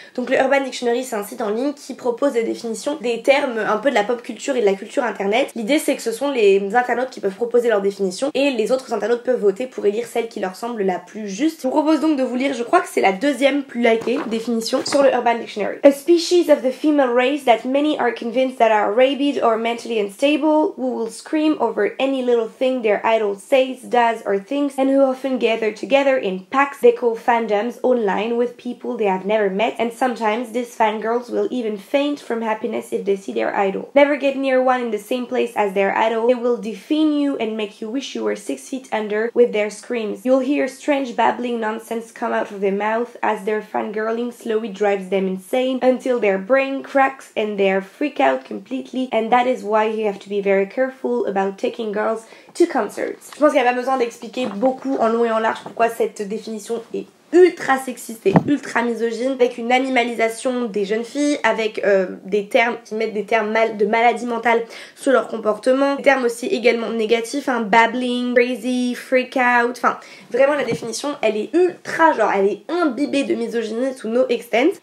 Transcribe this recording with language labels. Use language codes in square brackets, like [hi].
[fr] Donc le Urban Dictionary, c'est un site en ligne qui propose des définitions des termes un peu de la pop culture et de la culture internet. L'idée c'est que ce sont les internautes qui peuvent proposer leur définition et les autres internautes peuvent voter pour élire celle qui leur semble la plus juste. Je vous propose donc de vous lire, je crois que c'est la deuxième plus likée définition sur le Urban Dictionary. [en] A species of the female race that many are convinced that are rabid or mentally unstable, who will scream over any little thing their idol says, does or thinks, and who often gather together in packs they call fandoms online with people they have never met, and sometimes these fangirls will even faint from happiness if they see their idol. Never get near one in the same place as their idol. They will defame you and make you wish you were 6 feet under with their screams. You'll hear strange babbling nonsense come out of their mouth as their fangirling slowly drives them insane until their brain cracks and they freak out completely, and that is why you have to be very careful about taking girls to concerts. [fr] Je pense qu'il n'y a pas besoin d'expliquer beaucoup en long et en large pourquoi cette définition est ultra sexiste et ultra misogyne, avec une animalisation des jeunes filles, avec des termes qui mettent des termes de maladie mentale sur leur comportement, des termes aussi également négatifs, babbling, crazy, freak out, enfin vraiment la définition elle est ultra elle est imbibée de misogynie [en] to no extent.